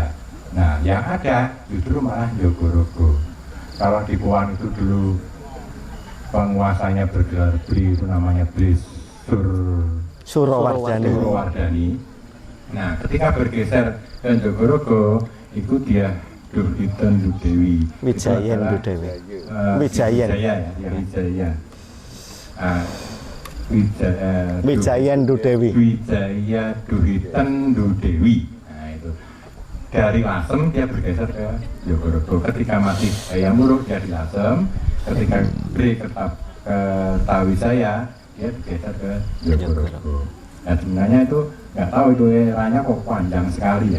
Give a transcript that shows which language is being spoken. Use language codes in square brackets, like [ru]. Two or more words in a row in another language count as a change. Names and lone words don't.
[id] Nah yang ada justru malah Jogorogo. Kalau di Powan itu dulu penguasanya bergelar Bri, itu namanya Bri Surawardhani. Nah ketika bergeser ke Jogorogo itu dia Durhiten Dudewi, Wijayen Dudewi. Wijayen Dudewi. Wijaya Durhiten Dudewi. Nah itu dari Lasem dia bergeser ke Jogorogo. Ketika masih Hayam Wuruk dia di Lasem. Ketika Bri Kertawijaya dia bergeser ke Jogorogo. Nah sebenarnya itu nggak tahu itu eranya kok panjang sekali ya.